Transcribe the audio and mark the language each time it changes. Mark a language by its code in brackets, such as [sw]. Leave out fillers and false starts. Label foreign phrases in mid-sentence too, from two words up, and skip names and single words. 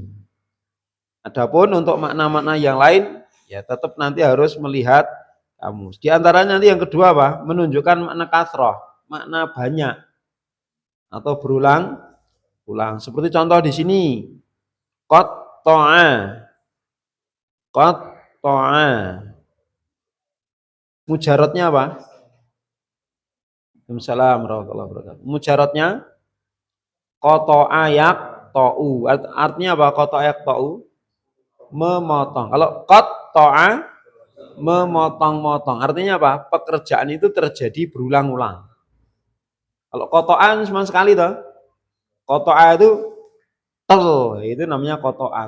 [id] Adapun untuk makna-makna yang lain, ya tetap nanti harus melihat kamus. Di antaranya nanti yang kedua apa? Menunjukkan makna kasroh, makna banyak atau berulang-ulang. Seperti contoh di sini, qatto'a, qatto'a. Mujarotnya apa? [ar] وعليكم السلام ورحمة الله وبركاته. [id] Mujarotnya [ar] قطّع يقطّع. [id] Artinya apa? [ar] قطّع يقطّع? [id] Memotong. Kalau qatto'a memotong-motong. Artinya apa? Pekerjaan itu terjadi berulang-ulang. Kalau qatto'a cuma sekali toh. Qatto'a itu itu namanya qatto'a.